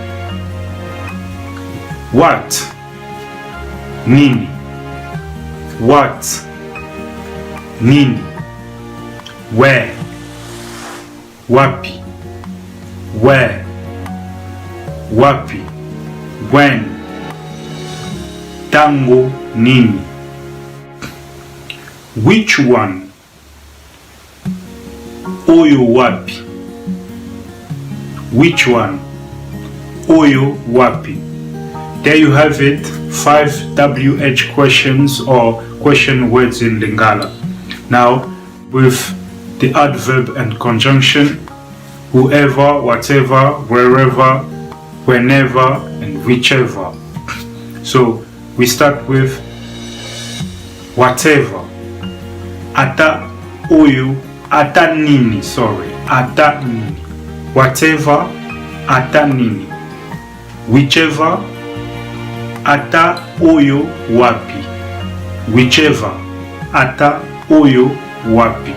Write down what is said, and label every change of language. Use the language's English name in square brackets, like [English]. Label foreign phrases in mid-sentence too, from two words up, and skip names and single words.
[English] what, nini, what, nini, where, wapi, where, wapi, when, [Lingala] tango, nini, [English] which one, [Lingala] oyo wapi, [English] which one, [Lingala] oyo wapi. [English] There you have it, 5 WH questions or question words in Lingala. Now with the adverb and conjunction, whoever, whatever, wherever, whenever and whichever. So we start with whatever. [Lingala] Ata oyo, ata nini, ata nini. Whatever, ata nini. Whichever, ata oyo wapi. Whichever, ata oyo wapi.